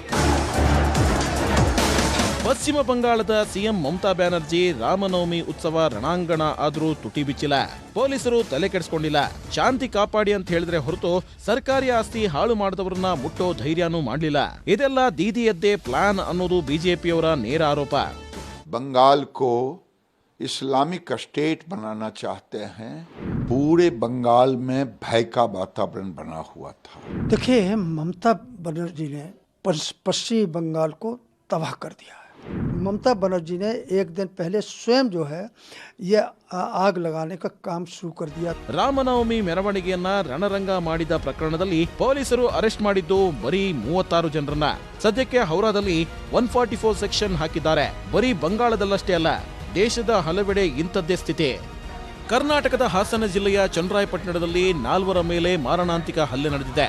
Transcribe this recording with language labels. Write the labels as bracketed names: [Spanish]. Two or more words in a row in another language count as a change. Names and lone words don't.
[Kannada] ಪಶ್ಚಿಮ ಬಂಗಾಳದ ಸಿಎಂ ಮಮತಾ ಬ್ಯಾನರ್ಜಿ ರಾಮನವಮಿ ಉತ್ಸವ ರಣಾಂಗಣ ಆದ್ರೂ ತುಟಿ ಬಿಚ್ಚಿಲ್ಲ. ಪೊಲೀಸರು ತಲೆ ಕೆಡಿಸ್ಕೊಂಡಿಲ್ಲ. ಶಾಂತಿ ಕಾಪಾಡಿ ಅಂತ ಹೇಳಿದ್ರೆ ಹೊರತು ಸರ್ಕಾರಿ ಆಸ್ತಿ ಹಾಳು ಮಾಡಿದವರನ್ನ ಮುಟ್ಟೋ ಧೈರ್ಯನೂ ಮಾಡಲಿಲ್ಲ. ಇದೆಲ್ಲ ದೀದಿಯದ್ದೇ ಪ್ಲಾನ್ ಅನ್ನೋದು ಬಿಜೆಪಿಯವರ ನೇರ ಆರೋಪ. [Hindi] बंगाल को [English] Islamic state [Hindi] बनाना चाहते हैं. पूरे बंगाल में भय का वातावरण बना हुआ था. देखिए, ममता बनर्जी ने पश्चिमी बंगाल को तबाह कर दिया है. ममता बनर्जी ने एक दिन पहले स्वयं जो है ये आग लगाने का काम शुरू कर दिया. [Kannada] ರಾಮನವಮಿ ಮೆರವಣಿಗೆಯನ್ನ ರಣರಂಗ ಮಾಡಿದ ಪ್ರಕರಣದಲ್ಲಿ ಪೊಲೀಸರು ಅರೆಸ್ಟ್ ಮಾಡಿದ್ದು ಬರೀ 36 ಜನರನ್ನ. ಸದ್ಯಕ್ಕೆ ಹೌರಾದಲ್ಲಿ 144 ಸೆಕ್ಷನ್ ಹಾಕಿದ್ದಾರೆ. ಬರೀ ಬಂಗಾಳದಲ್ಲಷ್ಟೇ ಅಲ್ಲ, ದೇಶದ ಹಲವೆಡೆ ಇಂಥದ್ದೇ ಸ್ಥಿತಿ. ಕರ್ನಾಟಕದ ಹಾಸನ ಜಿಲ್ಲೆಯ ಚನ್ನರಾಯಪಟ್ಟಣದಲ್ಲಿ 4 ಮೇಲೆ ಮಾರಣಾಂತಿಕ ಹಲ್ಲೆ ನಡೆದಿದೆ.